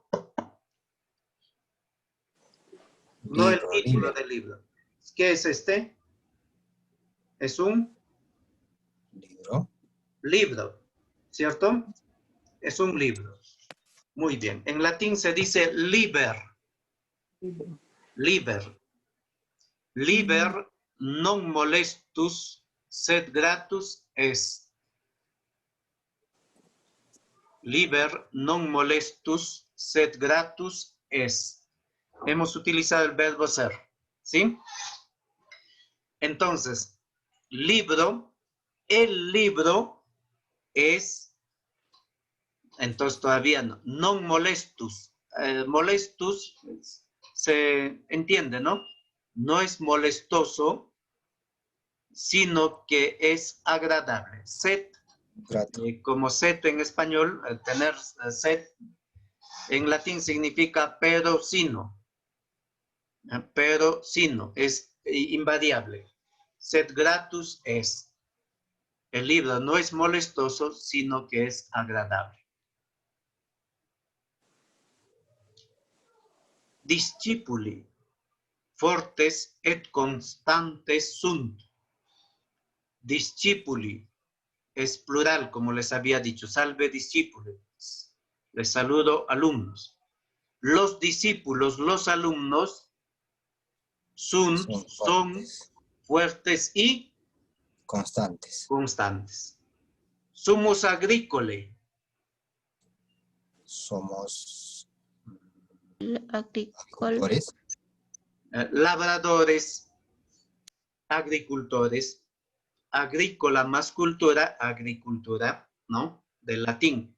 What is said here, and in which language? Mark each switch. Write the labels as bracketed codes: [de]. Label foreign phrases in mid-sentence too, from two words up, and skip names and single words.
[es] No el título del libro. ¿Qué es este? Es un libro, ¿cierto? Es un libro. Muy bien. En latín se dice liber. Liber. [la] Liber non molestus sed gratus est. Liber non molestus sed gratus est. [es] Hemos utilizado el verbo ser, ¿sí? Entonces, libro, el libro es, entonces todavía no, [la] non molestus. [es] Molestus se entiende, ¿no? No es molestoso, sino que es agradable. Sed, como sed en español, tener sed, en latín significa pero sino. Pero sino, es invariable. [la] Sed gratus es. [es] El libro no es molestoso, sino que es agradable. [la] Discipuli, fortes et constantes sunt. [es] Discipuli es plural, como les había dicho. Salve discípulos. Les saludo alumnos. Los discípulos, los alumnos, son fuertes y constantes. [la] Sumus agricole. [es] Somos agricultores. Labradores, agricultores, agrícola más cultura, agricultura, ¿no?